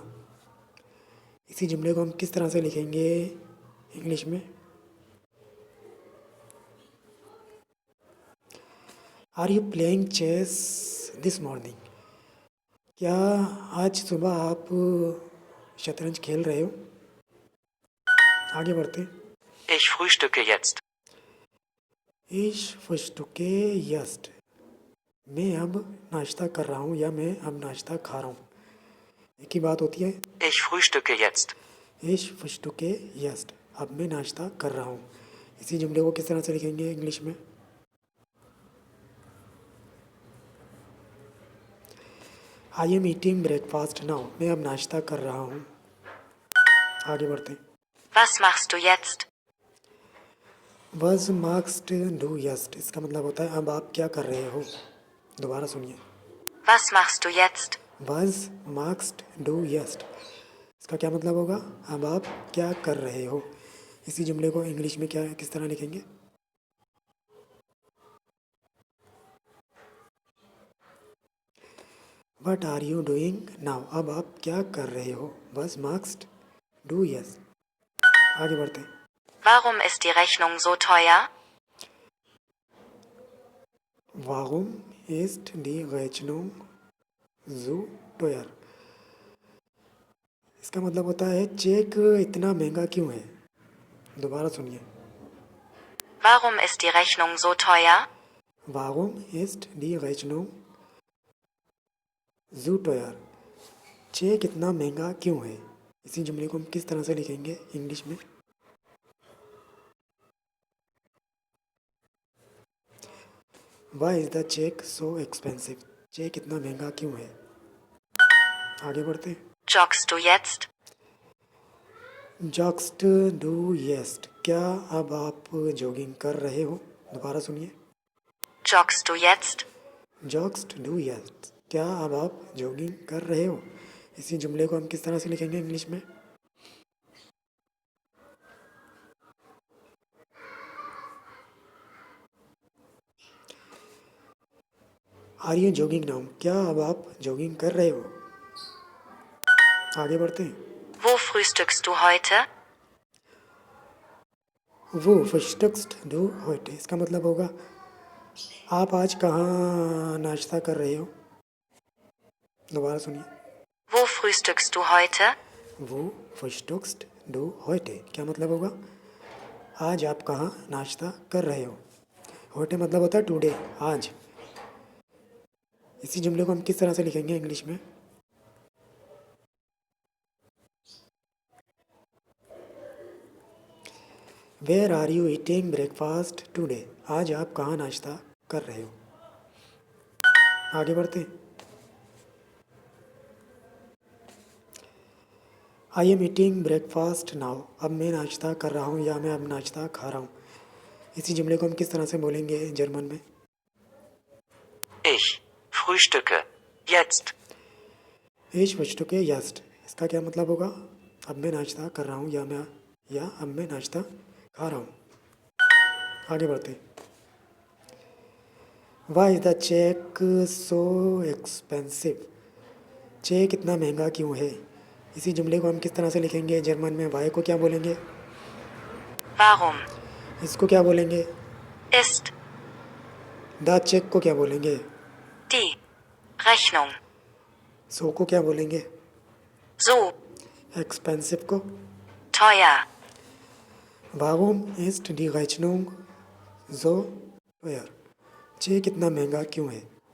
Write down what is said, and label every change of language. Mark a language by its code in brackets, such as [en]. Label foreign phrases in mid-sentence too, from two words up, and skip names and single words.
[ur] اسی جملے کو ہم کس طرح سے لکھیں گے انگلش میں? [en] are you playing chess this morning, [ur] کیا آج صبح آپ شطرنج کھیل رہے ہو? آگے بڑھتے. [de] Ich frühstücke jetzt. Ich frühstücke jetzt, [ur] میں اب ناشتہ کر رہا ہوں یا میں اب ناشتہ کھا رہا ہوں، ایک ہی بات ہوتی ہے. [de] Ich frühstücke jetzt. Ich frühstücke jetzt, [ur] اب میں ناشتہ کر رہا ہوں. اسی جملے کو کس طرح سے لکھیں گے انگلش میں? [en] I am eating breakfast now, [ur] میں اب ناشتہ کر رہا ہوں. آگے بڑھتے. [de] Was machst du jetzt? Was machst du jetzt, [ur] اس کا مطلب ہوتا ہے اب آپ کیا کر رہے ہو? دوبارہ سنیے. [de] Was machst du jetzt? Was machst du jetzt, [ur] اس کا کیا مطلب ہوگا? اب آپ کیا کر رہے ہو? اسی جملے کو انگلش میں کیا کس طرح لکھیں گے? [en] what are you doing now, [ur] اب آپ کیا کر رہے ہو? [de] Was machst du jetzt. [ur] آگے بڑھتے ہیں. [de] Warum ist die Rechnung so teuer? Warum ist die Rechnung so teuer, [ur] اس کا مطلب ہوتا ہے چیک اتنا مہنگا کیوں ہے? دوبارہ سنیے. [de] Warum ist die Rechnung so teuer? Warum ist die Rechnung so teuer, [ur] چیک اتنا مہنگا کیوں ہے? اسی جملے کو ہم کس طرح سے لکھیں گے انگلش میں? [en] Why is the check so expensive, [ur] چیک اتنا مہنگا کیوں ہے? آگے بڑھتے. [de] Joggst du jetzt? Joggst du jetzt, [ur] کیا اب آپ جاگنگ کر رہے ہو? دوبارہ سنیے. [de] Joggst du jetzt? Joggst du jetzt, [ur] کیا اب آپ جاگنگ کر رہے ہو? اسی جملے کو ہم کس طرح سے لکھیں گے انگلش میں? [en] are you jogging now, [ur] کیا اب آپ جاگنگ کر رہے ہو? آگے بڑھتے ہیں. [de] Wo frühstückst du heute? Wo frühstückst du heute, [ur] اس کا مطلب ہوگا آپ آج کہاں ناشتہ کر رہے ہو? دوبارہ سنیے. [de] Wo frühstückst du heute? Wo frühstückst du heute, [ur] کیا مطلب ہوگا? آج آپ کہاں ناشتہ کر رہے ہو? ہوتے مطلب ہوتا ہے ٹوڈے، آج۔ اسی جملے کو ہم کس طرح سے لکھیں گے انگلش میں? [en] where are you eating breakfast today, [ur] آج آپ کہاں ناشتہ کر رہے ہو? آگے بڑھتے. [en] I am eating breakfast now, [ur] اب میں ناشتہ کر رہا ہوں یا میں اب ناشتہ کھا رہا ہوں. اسی جملے کو ہم کس طرح سے بولیں گے جرمن میں? [de] Ich frühstücke jetzt. Ich frühstücke jetzt, [ur] اس کا کیا مطلب ہوگا? اب میں ناشتہ کر رہا ہوں یا اب میں ناشتہ کھا رہا ہوں. آگے بڑھتے. [en] why is the check so expensive, [ur] چیک اتنا مہنگا کیوں ہے? اسی جملے کو ہم کس طرح سے لکھیں گے جرمن میں? وائی کو کیا بولیں گے? [de] Warum [ur] اس کو کیا بولیں گے? [de] ist [en] the check [ur] کو کیا بولیں گے? [de] die Rechnung [ur] سو کو کیا بولیں گے? [de] so [ur] ایکسپینسو کو? [de] teuer? Warum ist die Rechnung so teuer, [ur] چیک کتنا مہنگا کیوں ہے?